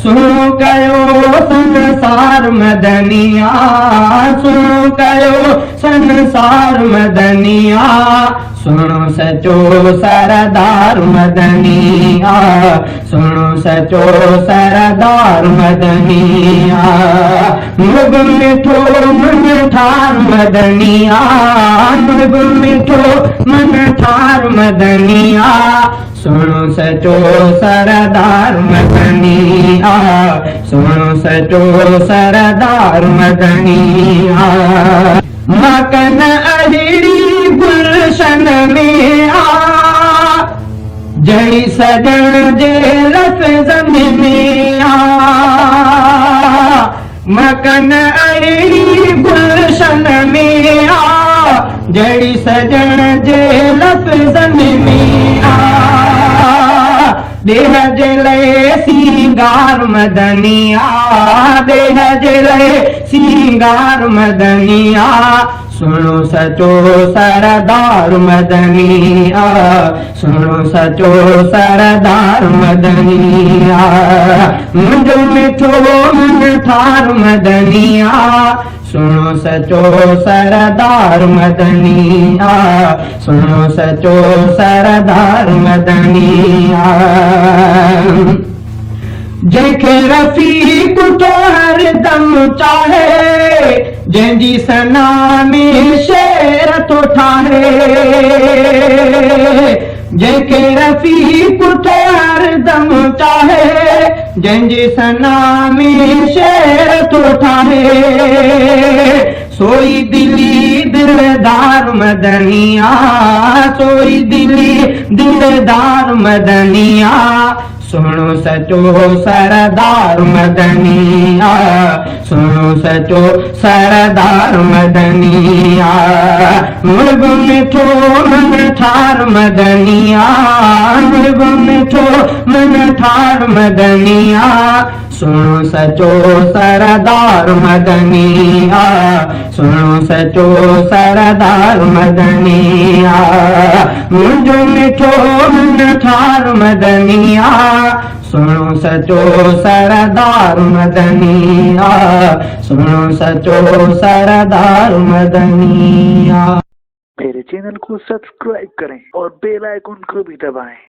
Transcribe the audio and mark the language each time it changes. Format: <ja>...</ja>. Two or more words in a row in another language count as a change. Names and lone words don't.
<sd>सुनो कयो संसार मदनिया, सुनो कयो संसार मदनिया, सुनो सचो सरदार मदनिया, सुनो सचो सरदार मदनिया। मुर्ग मिठो मन ठार मदनिया, मुर्ग मिठो मन ठार मदनिया, सुनो सचो सरदार मदनिया, सुनो सचो सरदार मदनिया। मकन अहिड़ी गुलशन में आ, जड़ी सजण जे लफ़्ज़नि में आ, मकन अहिड़ी गुलशन में आ, जड़ी सजण जे लफ़्ज़नि में आ। देह जे लाइ सिंगार मदनिया, देह जे लाइ सिंगार मदनिया, सुनो सचो सरदार मदनिया, सुनो सचो सरदार मदनिया। मुंहिंजो मिठो मन ठार मदनिया, सुनो सचो सरदार मदनिया, सुनो सचो सरदार मदनिया। जंहिंखे रफ़ीक तो हरदम चाहे, जंहिंजी सना में शेर तो ठाहे, जंहिंखे रफ़ीक तो हरदम चाहे, जंहिंजी सना में शेर तो ठाहे, सोई दिली दिलदार मदनिया, सोई दिली दिलदार मदनिया, सुनो सचो सरदार मदनिया, सुनो सचो सरदार मदनिया। मुर्ग मिठो मन ठार मदनिया, मुर्ग मिठो मन ठार मदनिया, सुनो सचो सरदार मदनिया, सुनो सचो सरदार मदनिया। मुंहिंजो मिठो मन ठार मदनिया, सुनो सचो सरदार मदनिया, सुनो सचो सरदार मदनिया।</sd> <hi>मेरे चैनल को सब्सक्राइब करें और</hi> <en>bell icon</en> <hi>को भी दबाएं।</hi>